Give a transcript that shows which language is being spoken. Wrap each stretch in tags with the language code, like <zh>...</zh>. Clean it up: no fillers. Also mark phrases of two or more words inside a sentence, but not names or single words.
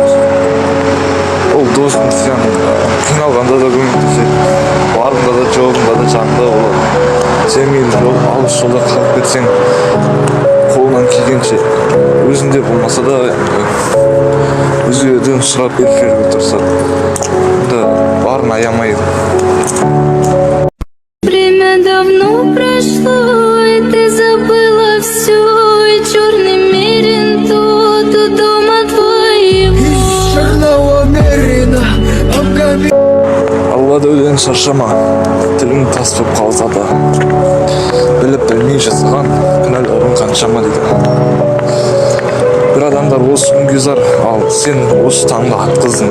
<kk>Ол досың сен қиналғанда да көмектеседі, барында да жоғында да жанында болады. Сен мейлі алыс жолда қалып кетсең, қолынан келгенше өзінде болмаса да өзгелерден сұрап беруге тырысады. Барын аямайды.</kk> <ru>Время давно прошло, и ты забыла все, и черный мерин тот у дома твоего.</ru> <kk>Алла дәуден шаршама, тілің тас болып қалса да, біліп білмей жасаған кінәларың қаншама дейді. Бір адамдар осы күнге зар, ал сен осы таңда атқыздың.</kk>